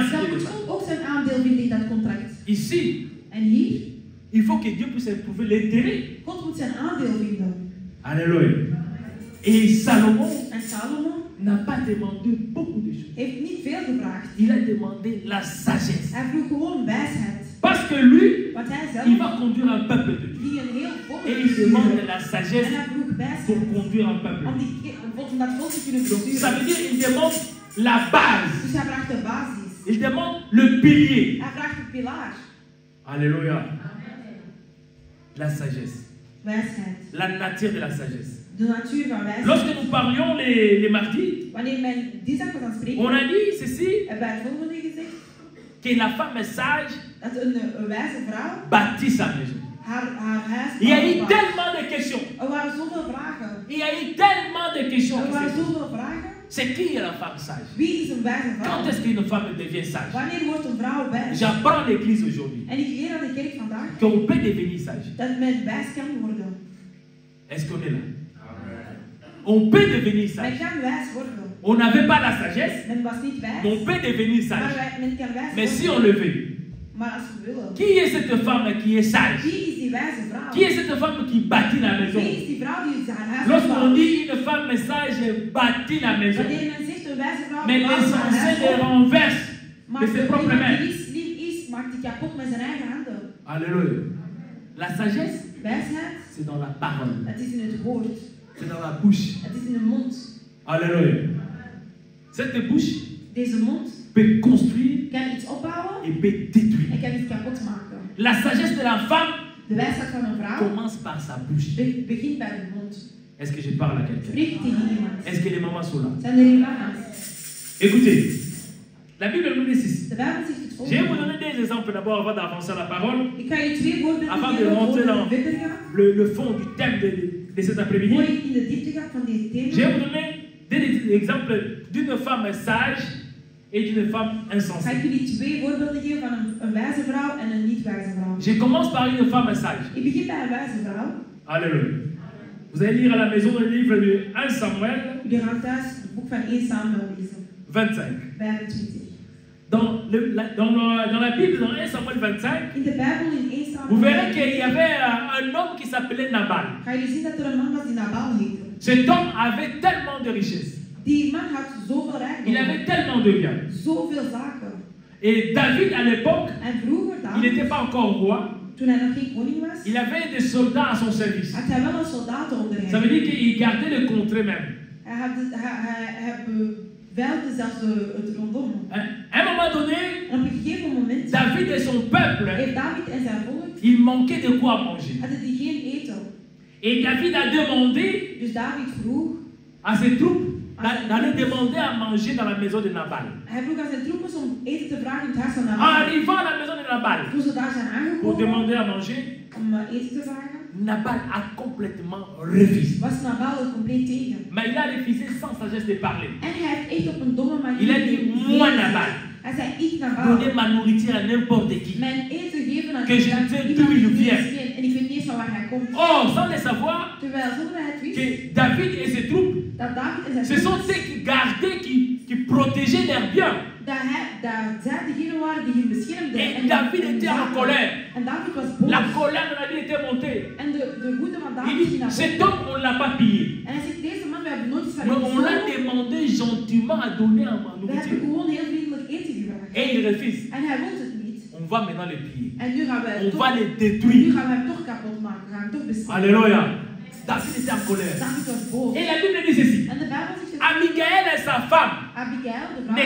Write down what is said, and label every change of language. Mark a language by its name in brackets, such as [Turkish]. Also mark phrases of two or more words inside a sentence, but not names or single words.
[Dutch] Dan [French] signer [Dutch] moet [French] demain. [Dutch] God ook zijn aandeel vinden in dat contract. [French] Ici, [Dutch] En hier, [French] il faut que Dieu puisse trouver l'intérêt. [Dutch] God moet zijn aandeel vinden. [French] Alléluia. Et Salomon [Dutch] En Salomon [French] n'a pas demandé beaucoup de choses. [Dutch] heeft niet veel gevraagd. [French] Il a demandé la sagesse. [Dutch] Hij vroeg gewoon wijsheid. [French] Parce que lui, [Dutch] Want hij zelf [French] il va conduire un peuple de Dieu. [Dutch] ging een heel volk [French] Et il demande [Dutch] besturen. [French] la [Dutch] En [French] sagesse [Dutch] hij vroeg [French] pour [Dutch] wijsheid [French] conduire un peuple. [Dutch] om dat volk te kunnen [French] Donc, ça [Dutch] besturen. [French] veut dire qu'il demande la base. [Dutch] Dus hij vraagt de basis. [French] Il demande le pilier. [Dutch] Hij vraagt de pilaar. [French] Alléluia. La sagesse. [Dutch] Wijsheid. [French] La nature de la sagesse. [Dutch] De natuur van wijsheid. [French] Lorsque nous parlions les mardis, [Dutch] Wanneer men dinsdag was aan het spreken, [French] on a dit ceci, [Dutch] hebben wij het volgende gezegd. [French] que la femme sage [Dutch] Dat een wijze vrouw [French] bâtit sa maison. [Dutch] haar huis [French] Il y a eu [Dutch] bouwde. [French] tellement de questions. [Dutch] Er waren zoveel vragen. [French] Il y a eu tellement de questions. [Dutch] Er waren zoveel vragen. [French] C'est qui est la femme sage? [Dutch] Wie is een wijze vrouw? [French] Quand est-ce qu'une femme devient sage? [Dutch] Wanneer wordt een vrouw wijs? [French] J'apprends à l'église aujourd'hui [Dutch] En ik leer aan de kerk vandaag [French] qu'on peut devenir sage. [Dutch] dat men wijs kan worden. [French] Est-ce qu'on est là? On peut devenir [Dutch] Men [French] sage. [Dutch] kan wijs worden. [French] On n'avait pas la sagesse, [Dutch] Men was niet wijs, [French] mais on peut devenir [Dutch] maar [French] sage. [Dutch] men kan wijs [French] Mais si on [Dutch] worden. [French] le veut, [Dutch] Maar als we willen. [French] qui est cette femme qui est sage? [Dutch] Wie is die wijze vrouw? [French] Qui est cette femme qui bâtit la maison? [Dutch] Wie is die vrouw die haar huis [French] Lorsqu'on [Dutch] bouwt? [French] dit une femme sage bâtit la maison, [Dutch] Wanneer men zegt een wijze vrouw [French] mais [Dutch] bouwt haar [French] l'essentiel [Dutch] huis [French] les [Dutch] op, [French] renverse [Dutch] maar [French] de ses propres mains. [Dutch] die niet slim is, maar maakt hij kapot met zijn eigen handen. [French] Alléluia. La sagesse, [Dutch] Wijsheid, [French] c'est dans la parole. [Dutch] het is in het woord. [French] C'est dans la bouche. [Dutch] Het is in de mond. [French] Alléluia. Cette bouche [Dutch] Deze mond [French] peut construire [Dutch] kan iets opbouwen [French] et peut détruire. [Dutch] en kan iets kapot maken. [French] La sagesse de la femme [Dutch] De wijsheid van een vrouw [French] commence par sa bouche. [Dutch] begint bij de mond. [French] Est-ce que je parle à quelqu'un? [Dutch] Spreek tegen iemand. [French] Est-ce que les mamans sont là? [Dutch] Zijn er hier mama's? [French] Écoutez, la Bible nous dit ceci. [Dutch] De Bijbel zegt het [French] Je vais vous [Dutch] volgende. [French] donner des exemples d'abord avant d'avancer à la parole. [Dutch] Ik ga je 2 voorbeelden [French] Avant de [Dutch] geven [French] rentrer [Dutch] voor [French] dans [Dutch] we verder gaan. [French] le fond du thème de cet [Dutch] Voor [French] après-midi. [Dutch] je in de diepte gaat van deze [French] Je vais [Dutch] thema. [French] vous donner des exemples d'une femme sage et d'une femme [Dutch] Ga [French] insensée. [Dutch] ik jullie 2 voorbeelden geven van een wijze vrouw en een niet wijze vrouw. [French] Je commence par une femme sage. [Dutch] Ik begin bij een wijze vrouw. [French] Alléluia. Vous allez lire à la maison le livre de 1 Samuel [Dutch] Jullie gaan thuis het boek van 1 Samuel lezen. [French] 25. [Dutch] 25. [French] Dans la Bible, dans 1 Samuel 25, [Dutch] In de Bijbel in 1 Samuel. [French] vous verrez qu'il y avait un homme qui s'appelait Nabal. [Dutch] Ga je zien dat er een man was die Nabal heette. [French] Cet homme avait tellement de richesses. [Dutch] Die man had zoveel [French] Il [Dutch] rijkdom. [French] avait tellement de biens. [Dutch] Zoveel zaken. [French] Et David, à l'époque, [Dutch] En vroeger [French] il [Dutch] dan, [French] n'était pas encore roi. [Dutch] toen hij nog geen koning was, [French] Il avait des soldats à son service. [Dutch] had hij wel een soldaat onder [French] Ça [Dutch] hem. [French] veut dire qu'il gardait le contrée même. [Dutch] Hij beveilde zelfs het rondom. [French] À un moment donné, [Dutch] En op een gegeven moment [French] David et son peuple, [Dutch] heeft David en zijn volk [French] il manquait de quoi manger. [Dutch] hadden die geen eten. [French] Et David a demandé [Dutch] Dus David vroeg, [French] à ses troupes d'aller demander à manger dans la maison de Nabal. [Dutch] hij vroeg aan zijn troepen om eten te vragen in het huis van [French] En [Dutch] Nabal. [French] arrivant à la maison de Nabal [Dutch] Toen ze daar zijn [French] pour [Dutch] aangekomen [French] demander à manger, [Dutch] om eten te vragen, [French] Nabal a complètement refusé. [Dutch] was Nabal er compleet tegen. [French] Mais il a refusé sans sagesse de parler. [Dutch] En hij heeft echt op een domme manier [French] Il a dit, moi Nabal, [Dutch] Hij zei, ik Nabal, [French] donnez ma nourriture à n'importe qui. [Dutch] mijn eten geven aan [French] Que je [Dutch] iemand [French] sais [Dutch] die [French] d'où il [Dutch] ik niet [French] vient. [Dutch] eens ken. En ik weet niet eens van waar hij komt. [French] Or, sans le savoir, [Dutch] Terwijl zonder hij het wist, [French] que David et ses troupes, [Dutch] dat David en zijn [French] ce sont ceux qui gardaient, qui protégeaient leurs biens. [Dutch] dat zij degene waren die hem beschermden. [French] Et David était en colère. [Dutch] En David was boos. [French] La colère de David était montée. [Dutch] En de woede van David [French] Il [Dutch] ging [French] dit, [Dutch] naar [French] cet [Dutch] boven. [French] homme, on ne l'a pas pillé. [Dutch] En hij zegt, deze man, we hebben nooit iets van [French] Mais [Dutch] hem [French] on l'a [Dutch] gestolen. [French] demandé gentiment à donner à ma [Dutch] We hebben [French] nourriture. [Dutch] gewoon heel vriendelijk eten gevraagd. [French] Et il refuse. [Dutch] En hij wil het niet. [French] On va maintenant le piller. [Dutch] En nu gaan we [French] On [Dutch] toch, [French] va le [Dutch] nu [French] détruire. [Dutch] gaan we hem toch kapot maken. We gaan hem toch beschermen. [French] Alléluia. David était en colère. [Dutch] David was boos. [French] Et la Bible dit ceci. [Dutch] En de Bijbel zegt het. [French] Abigail et sa femme [Dutch] Abigail, de vrouw,